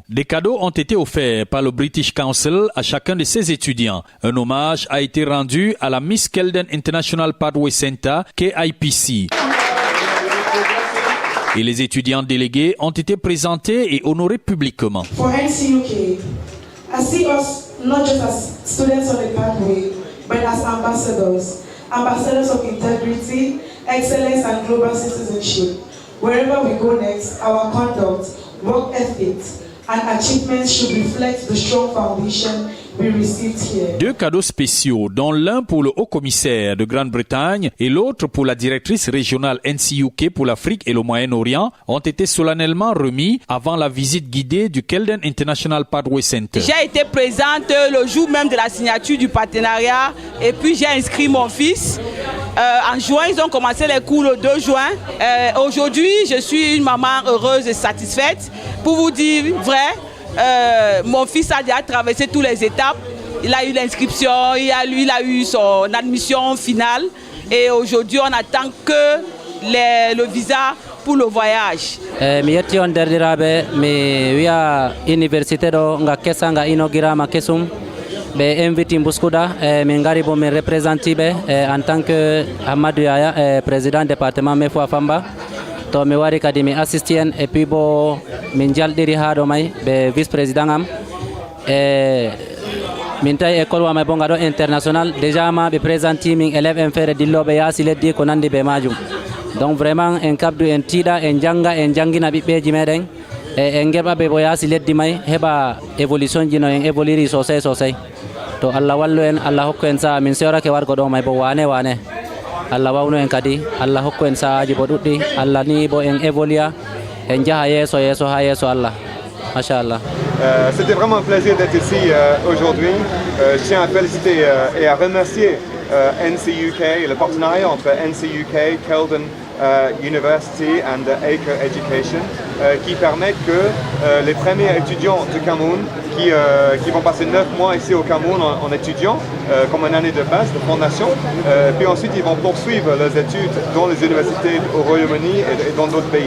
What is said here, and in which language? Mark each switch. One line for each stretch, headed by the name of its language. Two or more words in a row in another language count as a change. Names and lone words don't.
French: Des cadeaux ont été offerts par le British Council à chacun de ces étudiants. Un hommage a été rendu à la Miss Kelden International Pathway Center, KIPC. Et les étudiants délégués ont été présentés et honorés publiquement.
English: For NCUK, I see us not just as students on the pathway, but as ambassadors of integrity, excellence, and global citizenship. Wherever we go next, our conduct, work ethics, and achievements should reflect the strong foundation we received here.
French: 2 cadeaux spéciaux, dont l'un pour le haut-commissaire de Grande-Bretagne et l'autre pour la directrice régionale NCUK pour l'Afrique et le Moyen-Orient, ont été solennellement remis avant la visite guidée du Kelden International Pathway Center. J'ai été présente le jour même de la signature du partenariat et puis j'ai inscrit mon fils. En juin, ils ont commencé les cours le 2 juin. Aujourd'hui, je suis une maman heureuse et satisfaite. Pour vous dire vrai, mon fils a déjà traversé toutes les étapes. Il a eu l'inscription, il a eu son admission finale. Et aujourd'hui, on attend que le visa pour le voyage.
Fula: Mi yetti on derdiraɓe mi wiya université ɗo nga kessa nga inaugurama kesum ɓe inviti Bouscouda min gari bo min représentiɓe
French: en tant que
Fula: Hamadou Yaya
French: président département
Fula: Mefou Famba to mi wari kadi mi assisti en
French: et puis
Fula: bo min jalɗiri ha ɗo may ɓe
French: vice président
Fula: am min tawi école wamay bo nga ɗo international déjà ma ɓe présenti min élève en feere dilloɓe yaasi leddi ko nandi ɓe majum. Donc vraiment en kabdu en tiiɗa en janga en jangina ɓiɓɓeji meɗen en geɓa ɓe bo yaasi leddi may heɓa évolution ji no en évoluiri sosai to Allah wallu en Allah hokku en saha min sewrake wargo ɗo may bo wane Allah wawnu en kadi Allah hokku en sahaji bo ɗuɗɗi Allah ni bo en évolua en jaha yeeso ha yeeso Allah machallah.
French: C'était vraiment un plaisir d'être ici aujourd'hui. Je tiens à féliciter et à remercier NCUK, le partenariat entre NCUK, Kelden University and Acre Education, qui permet que les premiers étudiants du Cameroun qui vont passer 9 mois ici au Cameroun en étudiant, comme une année de base, de fondation, puis ensuite ils vont poursuivre leurs études dans les universités au Royaume-Uni et dans d'autres pays.